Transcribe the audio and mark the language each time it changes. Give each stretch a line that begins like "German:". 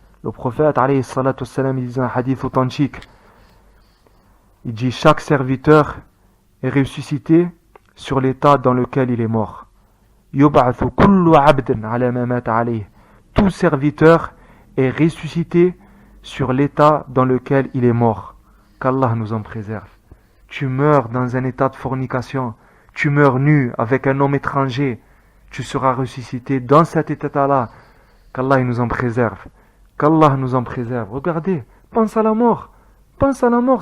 French: Le prophète alayhi salatu wassalam, il dit dans un hadith authentique, il dit chaque serviteur est ressuscité sur l'état dans lequel il est mort.
Arabic: يبعث كل عبد على ما مات عليه.
French: Tout serviteur est ressuscité sur l'état dans lequel il est mort. Qu'Allah nous en préserve. Tu meurs dans un état de fornication, tu meurs nu avec un homme étranger, tu seras ressuscité dans cet état-là. Qu'Allah nous en préserve. Qu'Allah nous en préserve. Regardez, pense à la mort. Pense à la mort.